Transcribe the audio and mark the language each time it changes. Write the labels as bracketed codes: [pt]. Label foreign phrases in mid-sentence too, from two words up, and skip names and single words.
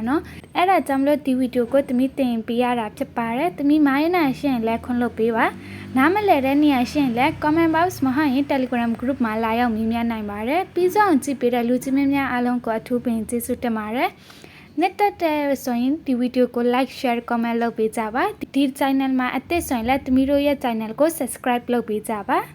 [my] နော်အဲ့ဒါကြောင့်မလို့ဒီဗီဒီယိုကိုတင်ပေးရတာဖြစ်ပါတယ်မိုင်းနာရှင်းလဲခွင့်လုပ်ပေးပါနားမလည်တဲ့နေရာရှင်းလဲ [en] comment box [my] မဟုတ်ရင် Telegram group မှာလာရောက်မေးမြန်းနိုင်ပါတယ်ပြီးဆုံးကြည့်ပေးတဲ့လူချင်းမများအားလုံးကိုအထူးပင်ကျေးဇူးတင်ပါတယ်net တဲ့ဆိုရင်ဒီဗီဒီယိုကို [en] like share comment [my] လုပ်ပေးကြပါဒီ channel မှာအသစ်ဆိုရင်လည်းတို့ရဲ့ channel ကို subscribe လုပ်ပေးကြပါ